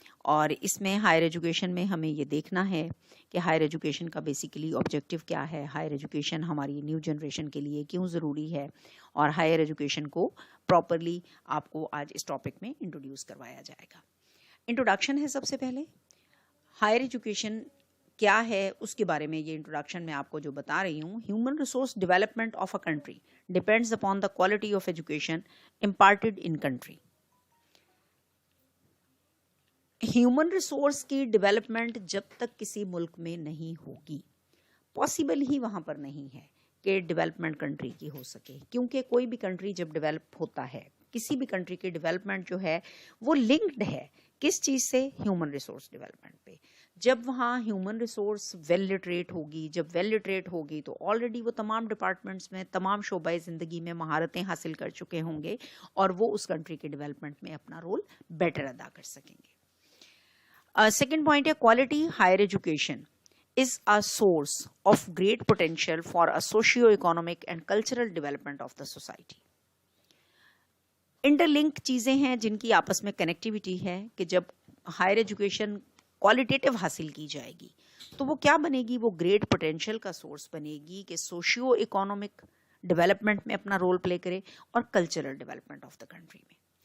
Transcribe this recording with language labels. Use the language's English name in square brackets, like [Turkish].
[Urdu] اور اس میں higher education میں ہمیں یہ دیکھنا ہے کہ ہائر ایجوکیشن کا بیسیکلی آبجیکٹو کیا ہے، ہائر ایجوکیشن ہماری نیو جنریشن کے لیے کیوں ضروری ہے، اور ہائر ایجوکیشن کو پراپرلی آپ کو آج اس ٹاپک میں انٹروڈیوس کروایا جائے گا. انٹروڈکشن ہے سب سے پہلے. ہائر ایجوکیشن کیا ہے اس کے بارے میں یہ انٹروڈکشن میں آپ کو جو بتا رہی ہوں. [English] Human resource development of a country depends upon the quality of education imparted in country. [Urdu] Human resource کی ڈیولپمنٹ جب تک کسی ملک میں نہیں ہوگی، پاسبل ہی وہاں پر نہیں ہے کہ ڈیولپمنٹ کنٹری کی ہو سکے، کیونکہ کوئی بھی کنٹری جب ڈیولپ ہوتا ہے، کسی بھی کنٹری کی ڈیولپمنٹ جو ہے وہ لنکڈ ہے کس چیز سے؟ ہیومن ریسورس ڈیولپمنٹ پہ. جب وہاں ہیومن ریسورس ویل لٹریٹ ہوگی، جب ویل لٹریٹ ہوگی تو آلریڈی وہ تمام ڈپارٹمنٹس میں، تمام شعبۂ زندگی میں مہارتیں حاصل کر چکے ہوں گے اور وہ اس کنٹری کے ڈیولپمنٹ میں اپنا رول بیٹر ادا کر سکیں گے. سیکنڈ پوائنٹ ہے quality. [English] Higher education is a source of great potential for a socio-economic and cultural development of the society. [Urdu] Interlink چیزیں ہیں جن کی آپس میں کنیکٹیوٹی ہے کہ جب ہائر ایجوکیشن کوالٹیٹیو حاصل کی جائے گی تو وہ کیا بنے گی؟ وہ گریٹ پوٹینشیل کا سورس بنے گی کہ سوشیو اکنامک ڈیولپمنٹ میں اپنا رول پلے کرے اور cultural development of the country میں.